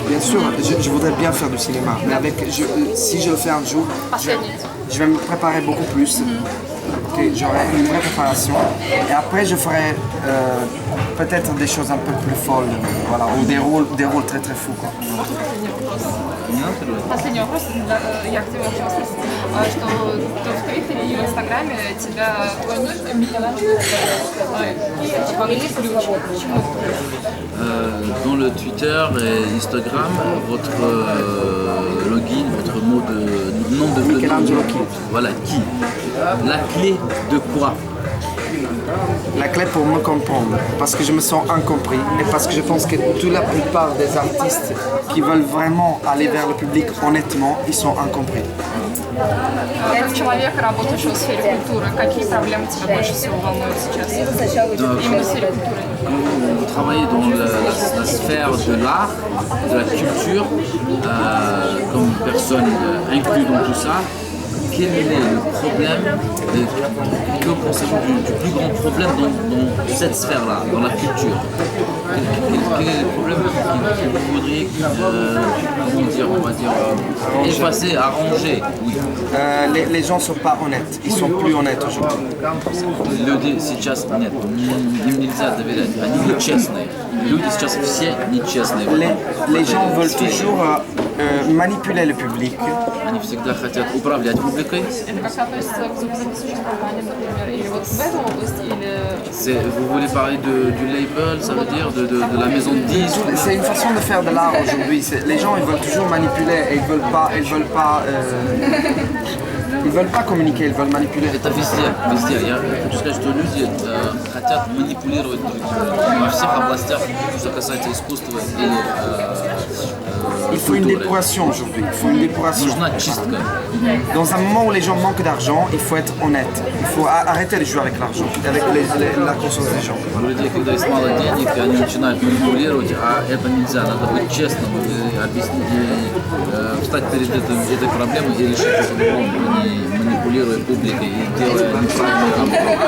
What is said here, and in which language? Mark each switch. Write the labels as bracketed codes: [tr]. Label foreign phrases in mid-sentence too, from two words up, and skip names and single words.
[fr] Bien sûr, je voudrais bien faire du cinéma, mais si je le fais un jour, je vais me préparer beaucoup plus. Ok. j'aurai une vraie préparation. Et après, je ferai peut-être des choses un peu plus folles, voilà, ou des rôles très très fous, quoi. [ru] Последний вопрос, я хотела вообще вас спросить, что ты в Твиттере и в Инстаграме тебя твой Микеланджело [fr] dans le Twitter et Instagram, votre login, votre nom de Michelangelo qui? Voilà, qui? La clé de quoi? La clé pour me comprendre, parce que je me sens incompris et parce que je pense que toute la plupart des artistes qui veulent vraiment aller vers le public honnêtement, ils sont incompris. [ru] Как человек, работающего в сфере культуры, какие проблемы тебя больше всего волнуют сейчас? Именно в сфере культуры. [fr] Vous travaillez dans la sphère de l'art, de la culture, comme personne inclue dans tout ça. Quel est le problème, que pensez-vous du plus grand problème dans cette sphère-là, dans la culture? Quel est le problème que vous voudriez, on va dire, effacer, arranger? Oui. Les gens ne sont pas honnêtes, ils sont plus honnêtes aujourd'hui. [ru] Люди сейчас нет, нельзя доверять, они нечестные. Люди сейчас все нечестные. [fr] Les gens veulent toujours manipuler le public. [ru] Они всегда хотят управлять публикой. Это как-то относится к звукозаписываниям, например, или вот в эту область, или... [fr] Vous voulez parler du label, ça veut dire de la maison de disques? C'est une façon de faire de l'art aujourd'hui. Les gens ils veulent toujours manipuler et ils veulent pas communiquer, ils veulent manipuler. [ru] Это везде. Я хочу сказать, что люди хотят манипулировать другими во всех областях, что касается искусства или [fr] Il faut une dépuration aujourd'hui, il faut une dépuration. [ru] Нужна чистка. [fr] Dans un moment où les gens manquent d'argent, il faut être honnête. Il faut arrêter de jouer avec l'argent, avec la conscience des gens. [ru] У людей, когда есть мало денег, они начинают манипулировать, а это нельзя, надо быть честным, и объяснить, и встать перед этой проблемой и решить эту проблему, не манипулируя публикой и делая неправильную работу.